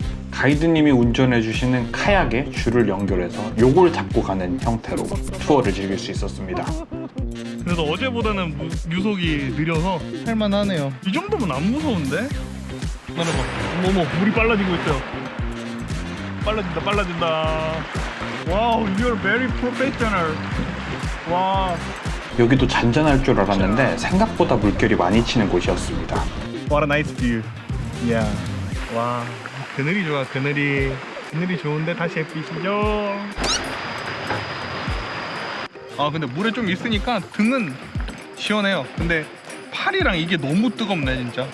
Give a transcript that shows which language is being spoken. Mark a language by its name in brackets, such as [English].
[Korean] 가이드님이 운전해 주시는 카약에 줄을 연결해서 요걸 잡고 가는 형태로 투어를 즐길 수 있었습니다. 그래서 어제보다는 유속이 느려서 할만하네요. 이 정도면 안 무서운데? 기다려봐. 어머, 물이 빨라지고 있어요. 빨라진다. [English] 와우, you're very professional. [Korean] 와, 여기도 잔잔할 줄 알았는데 생각보다 물결이 많이 치는 곳이었습니다. [English] what a nice view. Yeah. [Korean] 와, 그늘이 좋아, 그늘이 좋은데 다시 햇빛이죠. 아, 근데 물에 좀 있으니까 등은 시원해요. 근데 팔이랑 이게 너무 뜨겁네 진짜.